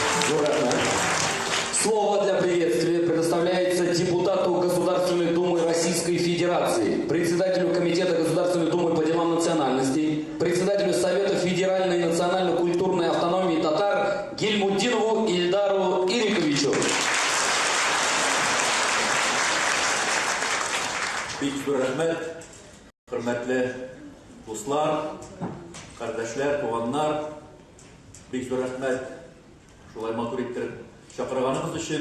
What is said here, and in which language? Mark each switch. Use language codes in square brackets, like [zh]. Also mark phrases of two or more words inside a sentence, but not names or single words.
[ru] Слово для приветствия предоставляется депутату Государственной Думы Российской Федерации, председателю Комитета Государственной Думы по делам национальностей, председателю Совета Федеральной и национально-культурной автономии татар Гильмуддинову Ильдару Ириковичу. [tt] Бик зур рәхмәт, хөрмәтле дуслар, кардәшләр, туганнар. Бик зур рәхмәт шулай матур иттереп чакырганыбыз өчен.